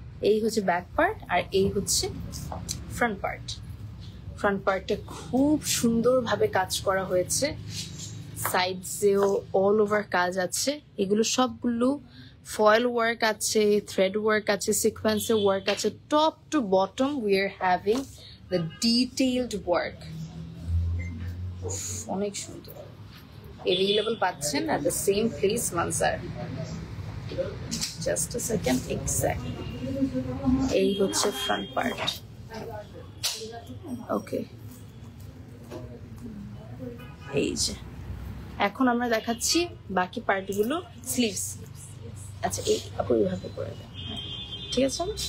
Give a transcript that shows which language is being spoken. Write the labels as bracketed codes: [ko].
[bn] এই হচ্ছে back part, আর এই হচ্ছে ফ্রন্ট পার্ট। ফ্রন্ট পার্টটা খুব সুন্দরভাবে কাজ করা হয়েছে, সাইডসেও অল ওভার কাজ আছে। এগুলো সবগুলো ফয়েল ওয়ার্ক আছে, থ্রেড ওয়ার্ক আছে, সিকোয়েন্সের ওয়ার্ক আছে। [en] Top to bottom we are having the detailed work. [bn] অনেক সুন্দর। অ্যাভেলেবল পাচ্ছেন [en] at the same place [bn] Manzar. [en] just a second, exactly [bn] এই হচ্ছে ফ্রন্ট পার্ট। ওকে, এই যে এখন আমরা দেখাচ্ছি বাকি পার্টগুলো। স্লিভস, আচ্ছা এই আপু এইভাবে করে দেন, ঠিক আছে?